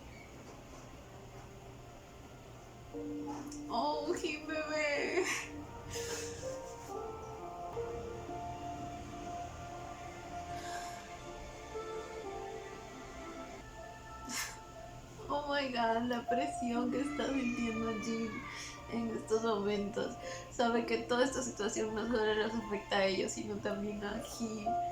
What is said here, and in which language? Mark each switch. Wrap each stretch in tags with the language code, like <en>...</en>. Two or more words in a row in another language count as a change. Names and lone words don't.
<es>Oh, Jim bebé.</es> <en>Oh my god,</en> <es>la presión que está sintiendo Jin en estos momentos. Sabe que toda esta situación no solo los afecta a ellos, sino también a Jin.</es>